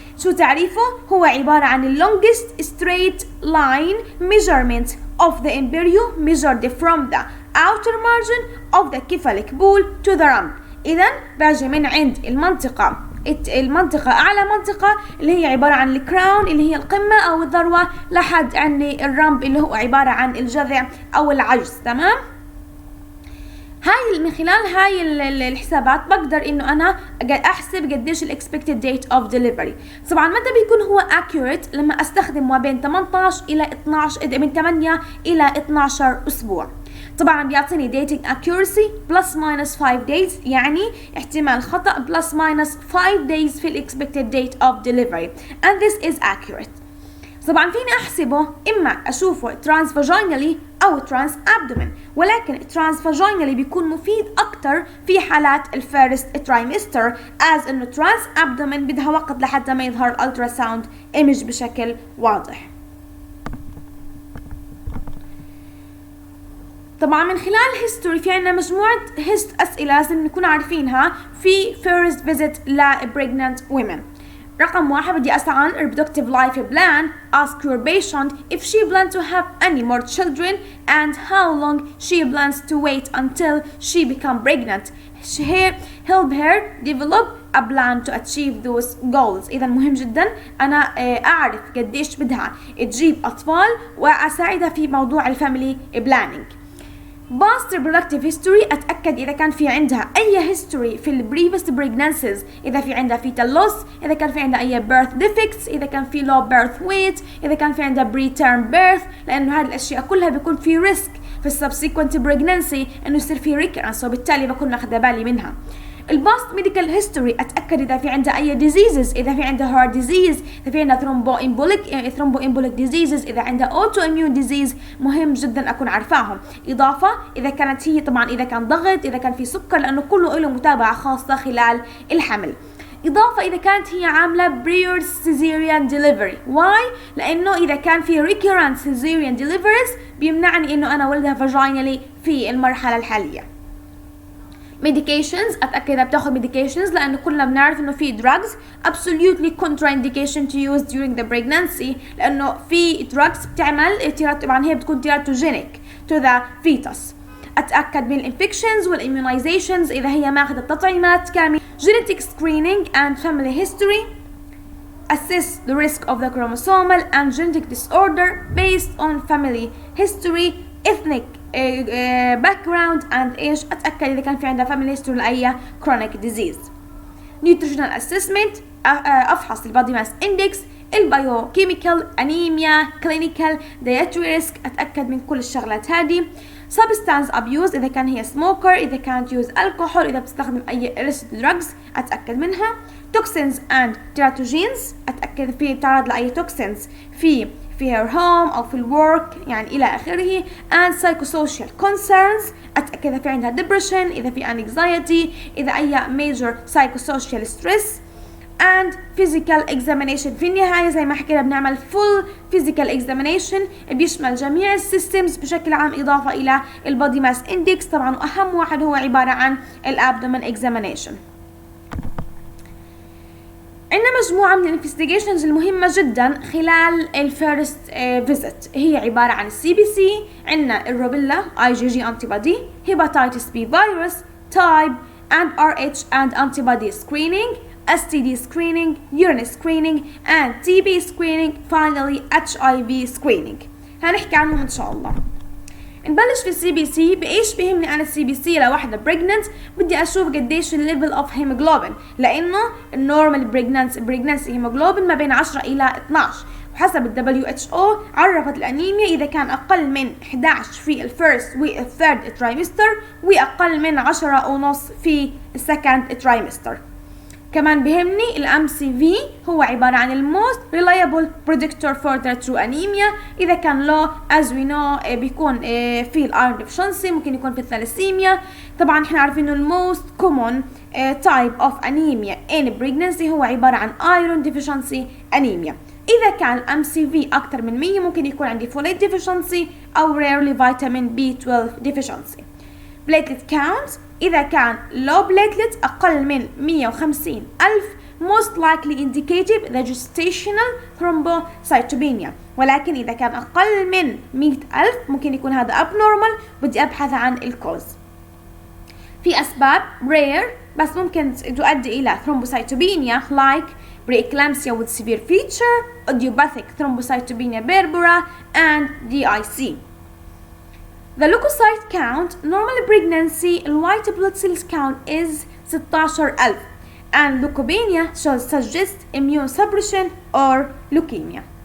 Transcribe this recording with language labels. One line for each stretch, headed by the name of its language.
Arabic: شو تعريفه؟ هو عبارة عن
English: longest straight line measurement of the embryo measured from the outer margin of the cephalic pool to the rump.
Arabic: إذن باجي من عند المنطقة أعلى منطقة اللي هي عبارة عن الكراون اللي هي القمة أو الذروة لحد عندي الرمب اللي هو عبارة عن الجذع أو العجز. تمام؟ هاي من خلال هاي الحسابات بقدر إنه أنا أحسب قديش
English: expected date of delivery.
Arabic: طبعا متى بيكون هو accurate؟ لما أستخدم ما بين 18 إلى 12 من 8 إلى 12 أسبوع. طبعا بيعطيني
English: dating accuracy plus minus 5 days،
Arabic: يعني احتمال خطأ plus minus 5 days في ال expected date of delivery,
English: and this is accurate.
Arabic: طبعا فيني احسبه اما اشوفه transvaginally أو trans abdomen، ولكن transvaginally بيكون مفيد أكتر في حالات الفيرست ترايمستر as إنه trans abdomen بدها وقت لحتى ما يظهر الالتراساوند ايمج بشكل واضح. طبعا من خلال history في عنا مجموعة أسئلة لازم نكون عارفينها في first visit ل
English: pregnant women.
Arabic: رقم 1 بدي أسأل عن
English: reproductive life plan. Ask your patient if she plans to have any more children and how long she plans to wait until she become pregnant. Help her develop a plan to achieve those goals.
Arabic: إذا مهم جدا أنا أعرف قديش بدها تجيب أطفال وأساعدها في موضوع الفاميلي planning.
English: Past reproductive history
Arabic: أتأكد إذا كان في عندها أي history في ال previous pregnancies، إذا في عندها fetal loss، إذا كان في عندها أي birth defects، إذا كان في low birth weight، إذا كان في عندها preterm birth، لأنه هذه الأشياء كلها بيكون في risk في subsequent pregnancy إنه يصير في recurrence، وبالتالي بكون أخذ بالي منها. الباست ميديكال هيستوري أتأكد إذا في عندها أي diseases، إذا في عندها heart disease، إذا في عندها thromboembolic diseases، إذا عندها autoimmune disease، مهم جدا أكون عارفاهم. إضافة إذا كانت هي طبعا إذا كان ضغط، إذا كان في سكر، لأنه كله له متابعة خاصة خلال الحمل. إضافة إذا كانت هي عاملة prior cesarean delivery. why؟ لأنه إذا كان في recurrent cesarean deliveries بيمنعني إنه أنا ولدها vaginally في المرحلة الحالية. medications أتأكد بتاخد medications لأنه كلنا بنعرف إنه في
English: drugs absolutely contraindication to use during the pregnancy،
Arabic: لأنه في drugs بتعمل طبعا هي بتكون
English: teratogenic to the fetus.
Arabic: أتأكد من الانفكشنز والimmunizations إذا هي ماخذة تطعيمات كاملة.
English: genetic screening and family history. assess the risk of the chromosomal and genetic disorder based on family history, ethnic background and age.
Arabic: أتأكد إذا كان في عندها family history لأي chronic disease.
English: nutritional assessment.
Arabic: أفحص البادي ماس إندكس، البايوكيميكال، أنيميا، clinical dietary risk. أتأكد من كل الشغلات هذه. substance abuse إذا كان هي smoker، إذا كانت use alcohol، إذا بتستخدم أي illicit drugs أتأكد منها. toxins and teratogens أتأكد في تعرض لأي toxins في her home أو في الورك يعني إلى آخره. and psychosocial concerns أتأكد إذا في عندها depression، إذا في anxiety، إذا أي major psychosocial stress. and physical examination في النهاية زي ما حكينا بنعمل full physical examination بيشمل جميع السيستمز بشكل عام إضافة إلى البودي ماس إندكس طبعا، وأهم واحد هو عبارة عن الابدومن examination. عندنا مجموعة من الانفستيجيشنز المهمة جدا خلال الفيرست فيزيت،
English: هي عبارة عن السي بي سي، عندنا الروبيلا IgG antibody، hepatitis B virus type and RH and antibody screening، STD screening، urine screening and TB screening، finally HIV screening.
Arabic: هنحكي عنهم إن شاء الله. نبلش في السي بي سي. بإيش بيهمني أنا السي بي سي لوحدة بريجننت؟ بدي أشوف قديش الليفل أوف هيموجلوبين، لأنه النورمال بريجننسي هيموجلوبين ما بين 10 إلى 12، وحسب ال WHO عرفت الأنيميا إذا كان أقل من 11 في الفيرست والثيرد ترايمستر وأقل من 10.5 في السكند ترايمستر. كمان بهمني الام سي في هو عبارة عن الموست
English: reliable predictor for the true anemia.
Arabic: إذا كان low as we know بيكون في الأيرون deficiency، ممكن يكون في الثالاسيميا. طبعا احنا عارفين إنه الموست common
English: type of anemia in pregnancy
Arabic: هو عبارة عن
English: iron deficiency anemia.
Arabic: إذا كان الام سي في أكثر من 100 ممكن يكون عندي folate deficiency أو rarely vitamin B12 deficiency. platelet count إذا كان low platelet أقل من 150 ألف
English: most likely indicated the gestational thrombocytopenia،
Arabic: ولكن إذا كان أقل من 100 ألف ممكن يكون هذا abnormal، بدي أبحث عن الكوز. في أسباب rare بس ممكن تؤدي إلى thrombocytopenia
English: like preeclampsia with severe feature،
Arabic: idiopathic thrombocytopenia berbera and DIC.
English: The leukocyte count normal pregnancy white blood cells count is 16,000 and leukopenia should suggest immune suppression or leukemia.